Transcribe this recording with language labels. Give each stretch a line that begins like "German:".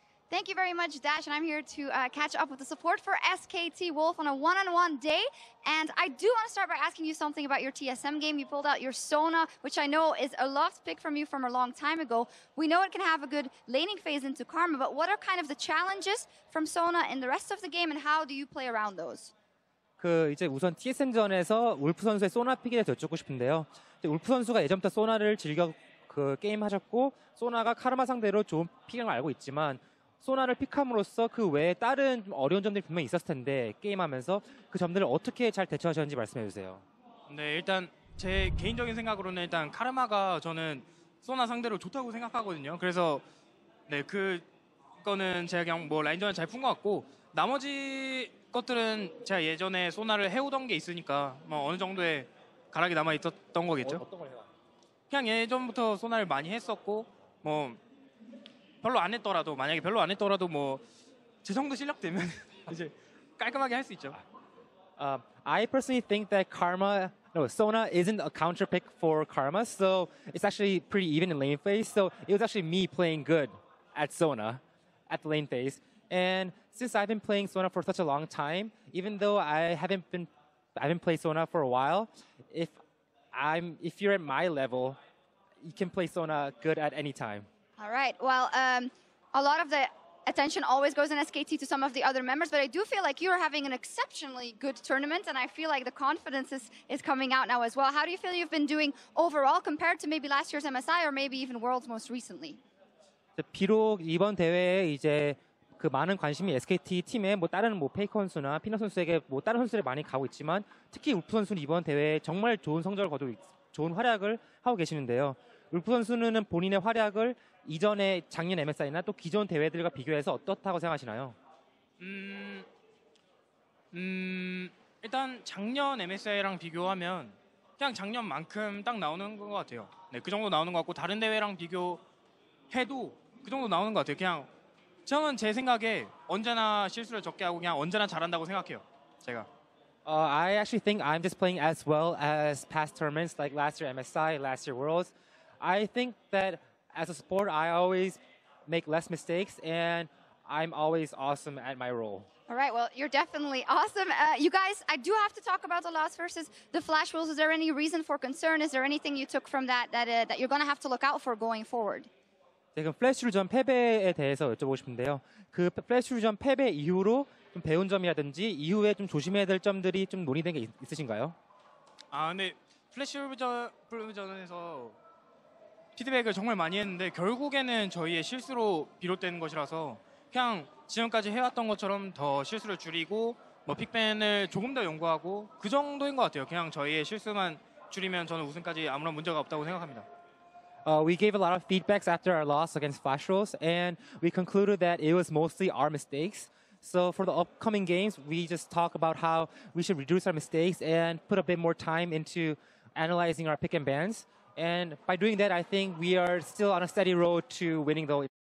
English: Thank you very much, Dash, and I'm here to catch up with the support for SKT Wolf on a one-on-one day. And I do want to start by asking you something about your TSM game. You pulled out your Sona, which I know is a loved pick from you from a long time ago. We know it can have a good laning phase into Karma, but what are kind of the challenges from Sona in the rest of the game, and how do you play around those?
Korean: 이제 우선 TSM전에서 울프 선수의 소나 픽에 대해서 여쭙고 싶은데요. 울프 선수가 예전부터 소나를 즐겨 게임 하셨고, 소나가 카르마 상대로 좋은 픽을 알고 있지만, 소나를 픽함으로써 그 외에 다른 어려운 점들이 분명히 있었을 텐데 게임하면서 그 점들을 어떻게 잘 대처하셨는지 말씀해 주세요. 네, 일단 제 개인적인 생각으로는 일단 카르마가 저는 소나 상대로 좋다고 생각하거든요. 그래서 네, 그거는 제가 그냥 뭐 라인전을 잘 푼 것 같고, 나머지 것들은 제가 예전에 소나를 해오던 게 있으니까 뭐 어느 정도의 가락이 남아 있었던 거겠죠. 어떤 걸 해요? 그냥 예전부터 소나를 많이 했었고, 뭐 별로 안 했더라도, 만약에 별로 안 했더라도 뭐 제 정도 실력 되면 이제 깔끔하게 할 수 있죠.
English: I personally think that Sona isn't a counter pick for Karma, so it's actually pretty even in lane phase. So it was actually me playing good at Sona at the lane phase. And since I've been playing Sona for such a long time, even though I haven't played Sona for a while, if you're at my level, you can play Sona good at any time. All right. Well, a lot of the attention always goes in SKT to some of the other members, but I do feel like you're having an exceptionally good tournament, and I feel like the confidence is coming out now as well. How do you feel you've been doing overall compared to maybe last year's MSI or maybe even Worlds most recently?
Korean: 비록 이번 대회에 이제 그 많은 관심이 SKT 팀에 뭐 다른 뭐 페이커 선수나 피너 선수에게 뭐 다른 선수들이 많이 가고 있지만, 특히 울프 선수는 이번 대회에 정말 좋은 성적을 거두고 좋은 활약을 하고 계시는데요. 울프 선수는 본인의 활약을 이전에 작년 MSI나 또 기존 대회들과 비교해서 어떻다고 생각하시나요? 일단 작년 MSI랑 비교하면 그냥 작년만큼 딱 나오는 것 같아요. 네, 그 정도 나오는 것 같고, 다른 대회랑 비교해도 그 정도 나오는 것 같아요. 그냥 저는 제 생각에 언제나 실수를 적게 하고 그냥 언제나 잘한다고 생각해요, 제가.
English: I actually think I'm just playing as well as past tournaments like last year MSI, last year Worlds. I think that as a support, I always make less mistakes, and I'm always awesome at my role. All right, well, you're definitely awesome. You guys, I do have to talk about the loss versus the Flash Wolves. Is there any reason for concern? Is there anything you took from that you're going to have to look out for going forward?
Korean: 지금 플래시루전 패배에 대해서 여쭤보고 싶은데요. 그 플래시루전 패배 이후로 좀 배운 점이라든지 이후에 좀 조심해야 될 점들이 좀 논의된 게 있으신가요? 근데 플래시루전에서 피드백을 정말 많이 했는데 결국에는 저희의 실수로 비롯된 것이라서 그냥 지금까지 해왔던 것처럼 더 실수를 줄이고 뭐 픽밴을 조금 더 연구하고 그 정도인 것 같아요. 그냥 저희의 실수만 줄이면 저는 우승까지 아무런 문제가 없다고 생각합니다.
English: We gave a lot of feedbacks after our loss against Flash Wolves, and we concluded that it was mostly our mistakes. So for the upcoming games, we just talk about how we should reduce our mistakes and put a bit more time into analyzing our pick and bans. And by doing that, I think we are still on a steady road to winning the